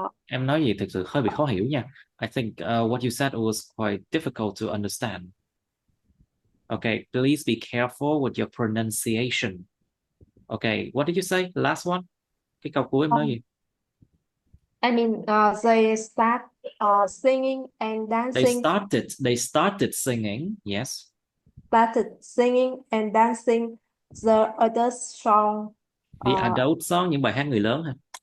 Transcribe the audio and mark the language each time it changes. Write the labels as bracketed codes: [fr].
[vi] Em nói gì thực sự hơi bị khó hiểu nha. [en] I think what you said was quite difficult to understand. Okay, please be careful with your pronunciation. Okay, what did you say? The last one? [vi] Cái câu cuối em nói gì? [en] I mean, they start singing and dancing. They started singing, yes. Started singing and dancing the adult song. The adult song, [vi] những bài hát người lớn hả?